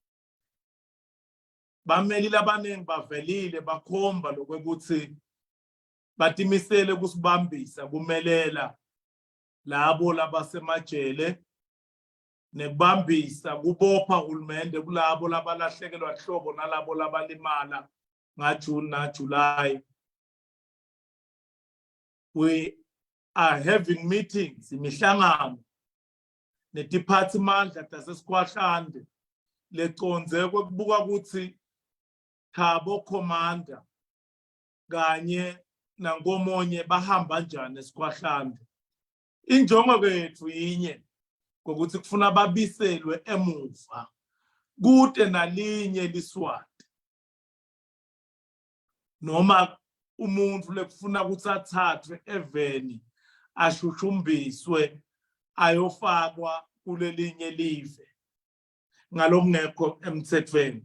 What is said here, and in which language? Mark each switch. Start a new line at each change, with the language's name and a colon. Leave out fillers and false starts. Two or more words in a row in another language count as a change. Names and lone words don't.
Swati: bameli labanengi bavelile bakhomba lokuthi batimisele kusibambisa kumelela labo labasemajele nekubambisa kubopha uhulumende kulabo labalahlekelwa ihlobo nalabo labalimala ngaJune naJuly.
English: We are having meetings
Swati: imihlangano nediphathimandla tasesikhwahlande leconze ukubuka ukuthi Thabo commander kanye nangomonye bahamba njani esikhwahlande. Injongo yethu yinye ukuthi kufuna babiselwe emuva kude nalinye liswati noma umuntu lekufuna ukuthi athathwe eveni ashushumbiswe ayofakwa kulelinye live ngalokungekho emthethweni.